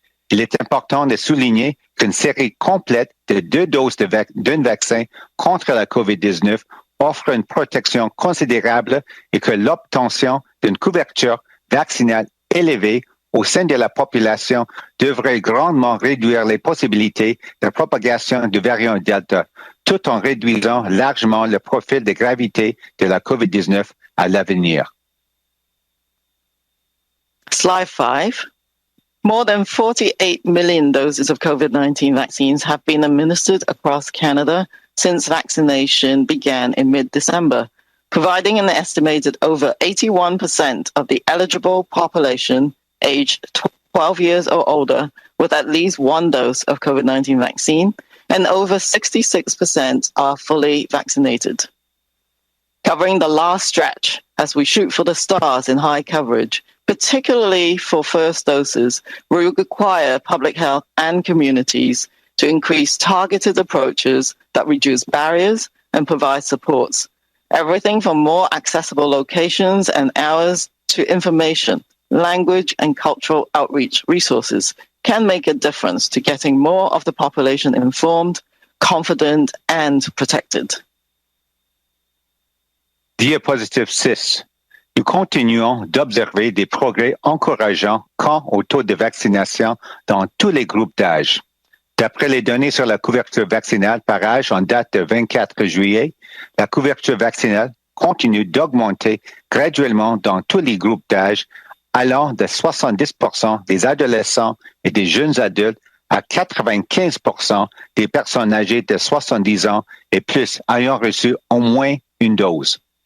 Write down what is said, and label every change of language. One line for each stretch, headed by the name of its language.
French: Il est important de souligner qu'une série complète de 2 doses d'un vaccin contre la COVID-19 offre une protection considérable et que l'obtention d'une couverture vaccinale élevée au sein de la population devrait grandement réduire les possibilités de propagation du variant Delta, tout en réduisant largement le profil de gravité de la COVID-19 à l'avenir.
English: Slide 5. More than 48 million doses of COVID-19 vaccines have been administered across Canada since vaccination began in mid-December, providing an estimated over 81% of the eligible population aged 12 years or older with at least 1 dose of COVID-19 vaccine, and over 66% are fully vaccinated. Covering the last stretch as we shoot for the stars in high coverage, particularly for first doses, we require public health and communities to increase targeted approaches that reduce barriers and provide supports. Everything from more accessible locations and hours to information, language, and cultural outreach resources can make a difference to getting more of the population informed, confident, and protected.
French: Diapositive 6. Nous continuons d'observer des progrès encourageants quant au taux de vaccination dans tous les groupes d'âge. D'après les données sur la couverture vaccinale par âge en date de 24 juillet, la couverture vaccinale continue d'augmenter graduellement dans tous les groupes d'âge, allant de 70% des adolescents et des jeunes adultes à 95% des personnes âgées de 70 ans et plus ayant reçu au moins une dose.